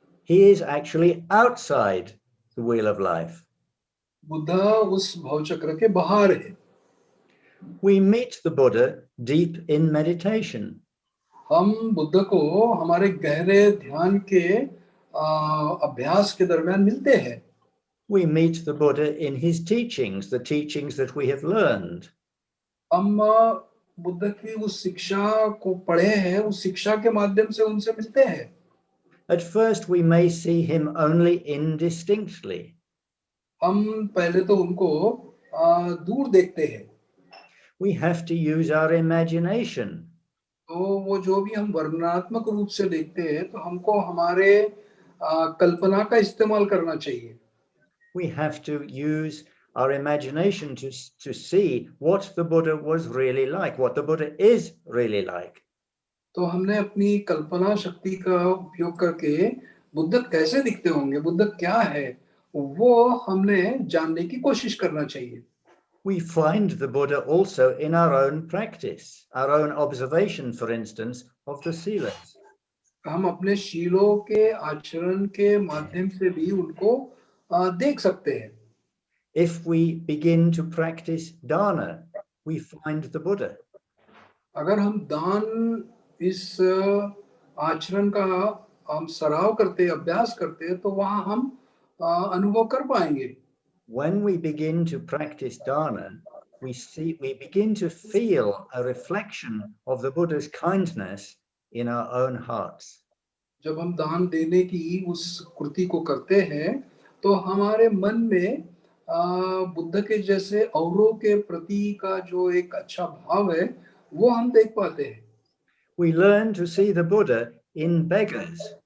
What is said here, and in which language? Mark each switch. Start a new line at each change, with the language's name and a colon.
English: He is actually outside the wheel of life.
Hindi: Buddha उस भवचक्र के बाहर है.
English: We meet the Buddha deep in meditation.
Hindi: हम बुद्ध को हमारे गहरे ध्यान के अभ्यास के दरमियान मिलते हैं.
English: We meet the Buddha in his teachings, the teachings that we have learned.
Hindi: हम बुद्ध की उस शिक्षा को पढ़े हैं, उस शिक्षा के माध्यम से उनसे मिलते हैं.
English: At first, we may see him only indistinctly.
Hindi: हम पहले तो उनको दूर देखते हैं.
English: We have to use our imagination.
Hindi: तो वो जो भी हम वर्णनात्मक रूप से देखते हैं, तो हमको हमारे कल्पना का इस्तेमाल करना चाहिए.
English: We have to use our imagination to see what the Buddha was really like, what the Buddha is really like.
Hindi: तो हमने अपनी कल्पना शक्ति का उपयोग करके बुद्ध कैसे दिखते होंगे, बुद्ध क्या है, वो हमने जानने की कोशिश करना चाहिए.
English: We find the Buddha also in our own practice, our own observation, for instance, of the silas.
Hindi: हम अपने शीलों के आचरण के माध्यम से भी उनको देख सकते हैं.
English: If we begin to practice dana, we find the Buddha.
Hindi: अगर हम दान इस आचरण का हम सराव करते, अभ्यास करते, तो वहाँ हम अनुभव कर पाएंगे.
English: When we begin to practice dana, we begin to feel a reflection of the Buddha's kindness in our own hearts.
Hindi: जब हम दान देने की उस कृति को करते हैं, तो हमारे मन में बुद्ध के जैसे औरों के प्रति का जो एक अच्छा भाव है, वो हम देख पाते हैं.
English: We learn to see the Buddha in beggars.